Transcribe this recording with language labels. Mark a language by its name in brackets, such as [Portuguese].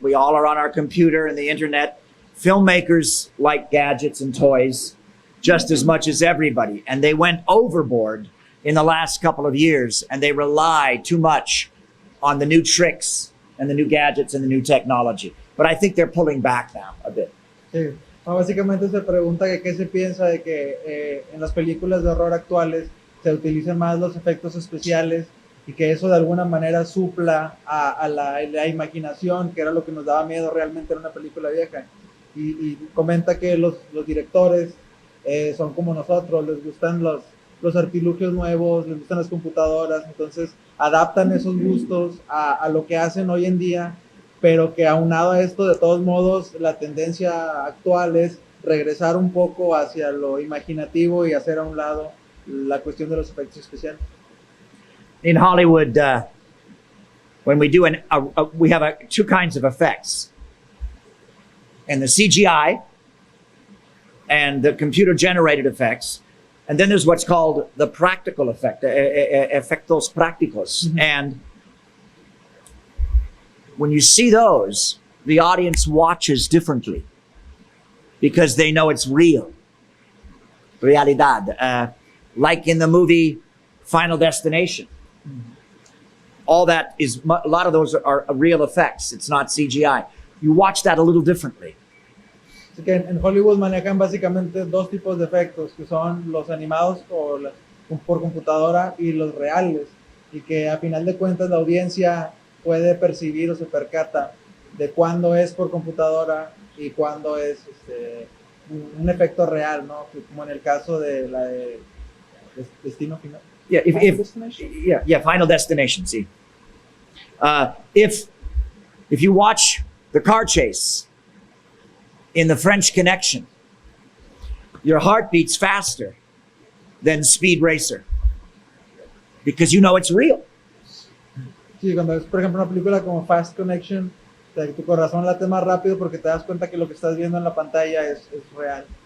[English] We all are on our computer and the internet. Filmmakers like gadgets and toys just as much as everybody, and they went overboard in the last couple of years, and they rely too much on the new tricks and the new gadgets and the new technology. But I think they're pulling back now a bit. [Spanish] Sí. No, básicamente se pregunta que qué se piensa de que en las películas de horror actuales se utilizan más los efectos especiales y que eso de alguna manera supla a la imaginación, que era lo que nos daba miedo realmente en una película vieja. Y comenta que los directores son como nosotros, les gustan los artilugios nuevos, les gustan las computadoras, entonces adaptan esos gustos a lo que hacen hoy en día, pero que aunado a esto, de todos modos, la tendencia actual es regresar un poco hacia lo imaginativo y hacer a un lado la cuestión de los efectos especiales. [English] In Hollywood, when we do we have two kinds of effects, and the CGI and the computer-generated effects, and then there's what's called the practical effect, [Spanish] efectos prácticos. Mm-hmm. [English] And when you see those, the audience watches differently because they know it's real. [Spanish] Realidad. [English] Like in the movie Final Destination. All that is, a lot of those are real effects. It's not CGI. You watch that a little differently. [Spanish] Así que en Hollywood manejan básicamente dos tipos de efectos, que son los animados por computadora y los reales, y que a final de cuentas la audiencia puede percibir o se percata de cuándo es por computadora y cuándo es un efecto real, ¿no? Como en el caso de la de Destino Final. [English] Yeah, Final Destination. See, if you watch the car chase in the French Connection, your heart beats faster than Speed Racer because you know it's real. [Spanish] Sí, cuando ves, por ejemplo, una película como Fast Connection, tu corazón late más rápido porque te das cuenta que lo que estás viendo en la pantalla es real.